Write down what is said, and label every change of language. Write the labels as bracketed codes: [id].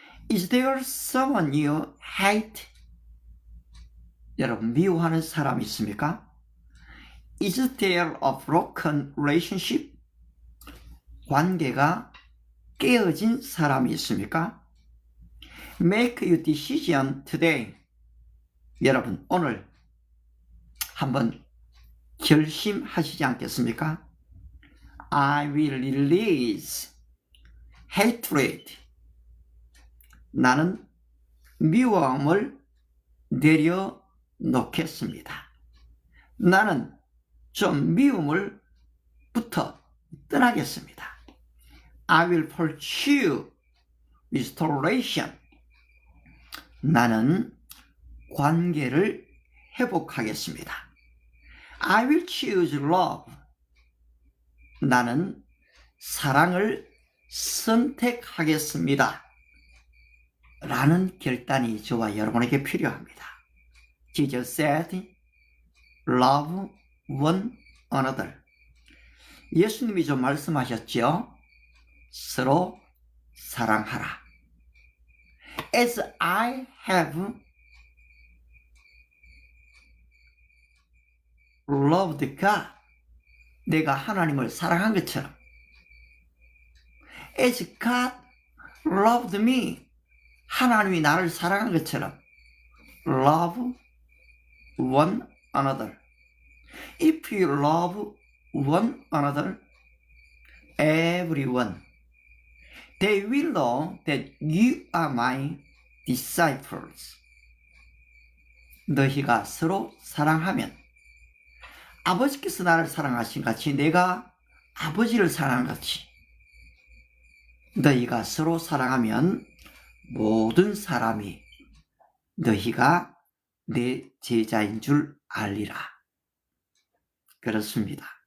[en] Is there someone you hate? [ko] 여러분, 미워하는 사람이 있습니까? [en] Is there a broken relationship? [ko] 관계가 깨어진 사람이 있습니까? [en] Make your decision today. [ko] 여러분, 오늘 한번 결심하시지 않겠습니까? [en] I will release hatred. [ko] 나는 미워함을 내려놓겠습니다. 나는 좀 미움을부터 떠나겠습니다. [en] I will pursue restoration. [ko] 나는 관계를 회복하겠습니다. [en] I will choose love. [ko] 나는 사랑을 선택하겠습니다. 라는 결단이 저와 여러분에게 필요합니다. [en] Jesus said, love one another. [ko] 예수님이 좀 말씀하셨죠? 서로 사랑하라. [en] As I have loved God. [ko] 내가 하나님을 사랑한 것처럼. [en] As God loved me. [ko] 하나님이 나를 사랑한 것처럼. [en] Love one another. If you love one another, everyone, they will know that you are my disciples. [ko] 너희가 서로 사랑하면 아버지께서 나를 사랑하신 같이 내가 아버지를 사랑한 같이 너희가 서로 사랑하면 모든 사람이 너희가 내 제자인 줄 알리라. 그렇습니다.